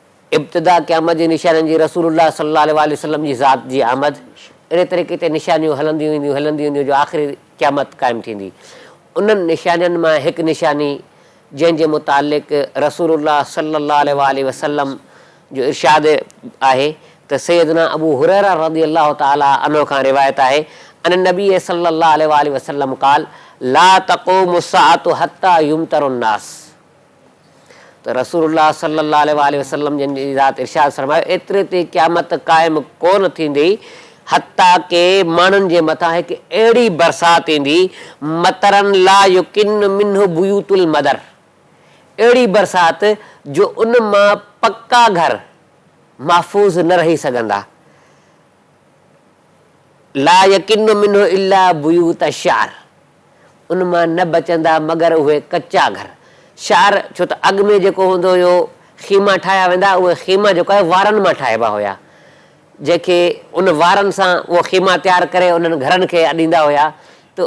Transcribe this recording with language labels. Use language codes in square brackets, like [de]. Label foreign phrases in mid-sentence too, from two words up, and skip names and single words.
[sd] ابتدا क़यामत जी निशानियुनि जी रसूलुल्लाह [ar] صلى الله عليه وسلم [sd] जी ज़ात जी आमद, अहिड़े तरीक़े ते निशानियूं हलंदियूं ईंदियूं जो आख़िरी क़यामत क़ाइमु थींदी। उन्हनि निशानियुनि मां हिकु निशानी जंहिंजे मुतालिक़ रसूलुल्लाह [ar] صلى الله عليه وسلم [sd] जो इरशाद आहे त सैयदना अबू हुरैरा [ar] رضي الله تعالى عنه [sd] खां रिवायत आहे [ar] أن النبي صلى الله عليه وسلم قال لا تقوم الساعة حتى يمطر الناس. [sd] त रसूलुल्लाह [ar] صلى الله عليه وسلم [sd] जिन जी ज़ात इरशाद फरमायो एतिरे ते क़यामत क़ाइमु कोन थींदी हत्ता के माण्हुनि जे मथां हिकु अहिड़ी बरसाति ईंदी [ar] مطرا لا يكن منه بيوت المدر, [sd] अहिड़ी बरसाति जो उन मां पक्का घर महफ़ूज़ न रही सघंदा। [ar] لا يكن منه إلا بيوت شعر, [sd] उन मां न बचंदा मगर उहे कचा घर। शार छो त अॻु में जेको हूंदो हुयो ख़ीमा ठाहिया वेंदा, उहे ख़ीमा जेको आहे वारनि मां ठाहिबा हुया, जेके उन वारनि सां उहो ख़ीमा तयारु करे उन्हनि घरनि खे ॾींदा हुया। त